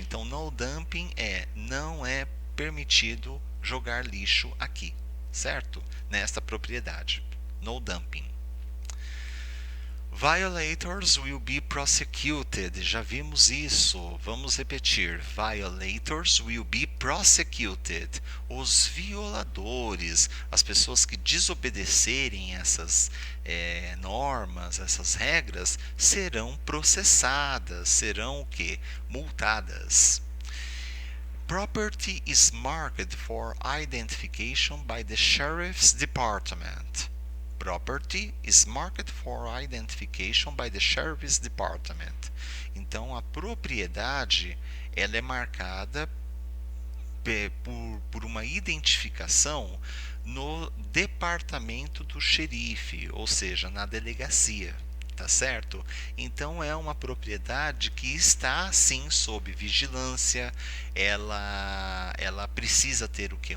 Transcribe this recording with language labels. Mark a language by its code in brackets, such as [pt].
[pt] Então, no dumping não é permitido jogar lixo aqui, certo? Nesta propriedade, no dumping. [en] Violators will be prosecuted. [pt] Já vimos isso. Vamos repetir. [en] Violators will be prosecuted. [pt] Os violadores, as pessoas que desobedecerem essas normas, essas regras, serão processadas. Serão o quê? Multadas. [en] Property is marked for identification by the Sheriff's Department. Property is marked for identification by the Sheriff's Department. [pt] Então, a propriedade ela é marcada por uma identificação no departamento do xerife, ou seja, na delegacia. Tá certo? Então é uma propriedade que está sim sob vigilância, ela precisa ter o que?